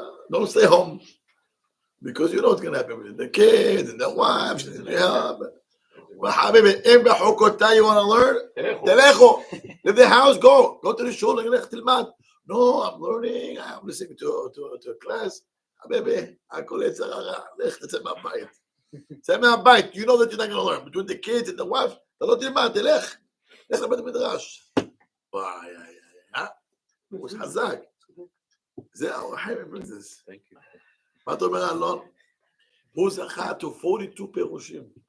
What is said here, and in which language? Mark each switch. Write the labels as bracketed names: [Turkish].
[English] No, stay home. Because you know what's going to happen with the kids and the wives and the husband. וחביבי, אם בחוקותיי you want to learn? תלכו, leave the house, go to the shul, [Hebrew] לך תלמד. [English] No, I'm learning, I'm listening to a class. [Hebrew] חביבי, הכל יצר הרע, לך תצא מהבית. צא מהבית, [English] you know that you're not going to learn. Between the kids and the wife, [Hebrew] אתה לא תלמד, תלך לבית המדרש. וואי, הוא חזק. זה האור החיים [English] brings this. [Hebrew] מה אתה אומר, אלון? הוא זכה to 42 פירושים.